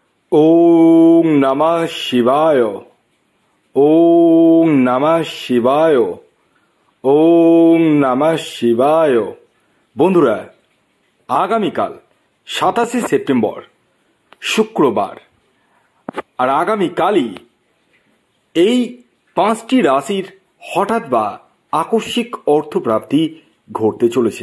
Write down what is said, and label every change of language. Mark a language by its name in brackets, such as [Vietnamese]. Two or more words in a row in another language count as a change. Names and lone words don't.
[Sanskrit] ওং নমঃ শিবায়। ওং নমঃ শিবায়। ওং নমঃ শিবায়। [Bangla] বন্ধুরা, আগামীকাল 27শে সেপ্টেম্বর শুক্রবার, আর আগামীকালই এই 5টি রাশির হঠাৎ বা আকস্মিক অর্থপ্রাপ্তি ঘটতে চলেছে।